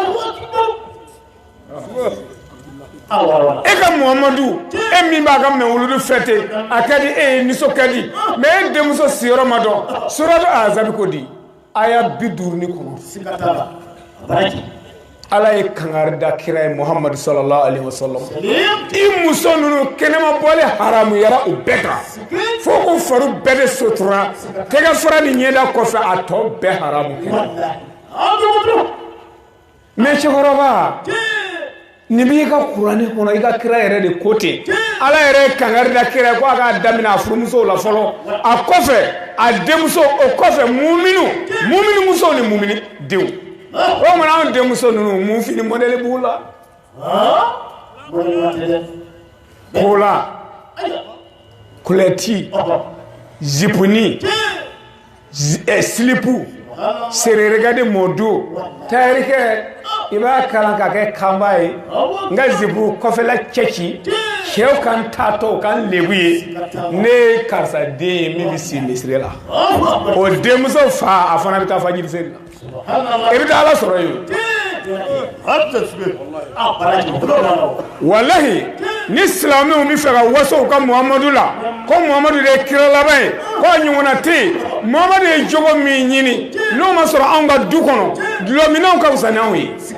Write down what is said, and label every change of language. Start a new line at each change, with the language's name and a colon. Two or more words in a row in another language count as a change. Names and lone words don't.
Bambara: e ka Muhamadu e min b'a ka mɛwuludu fêter a ka di e ye nisɔn ka di mais e denmuso siyɔrɔ ma dɔn suratu Azabi ko di aya 50 kɔnɔ Ala ye kangari da kira ye Muhamadu
Arabic: صلى الله عليه وسلم
Bambara: i muso ninnu kɛnɛma bɔli haramu yara u bɛɛ kan fo ko faru bɛɛ de sutura tɛgɛ fara ni ɲɛda kɔfɛ a tɔ bɛɛ haramu mais cɛkɔrɔba ni b'i ka kuranɛ kɔnɔ i ka kira yɛrɛ de ko ten Ala yɛrɛ ye kangari da kira ko a k'a daminɛ a furumusow la fɔlɔ a kɔfɛ a denmuso o kɔfɛ mumini musow ni mumini denw o mana an denmuso ninnu mun fini modèle b'u la kola kulɛti zipuni silipu sererega modo tarikɛ i b'a kalan ka kɛ kanba ye nka zipu kɔfɛla cɛci cɛw kan taatɔ kan lebu ye ne ye karisa den ye min bɛ si misiri la o denmuso fa a fana bɛ taa fajiri seli la i bɛ taa Ala sɔrɔ yen walahi ni silamɛw bɛ fɛ ka waso u ka Muhamadu la ko Muhamadu de ye kira laban ye ko ɲɔgɔnna tɛ yen Muhamadu ye jogo min ɲini n'o ma sɔrɔ anw ka du kɔnɔ dulɔminɛw ka fisa n'anw ye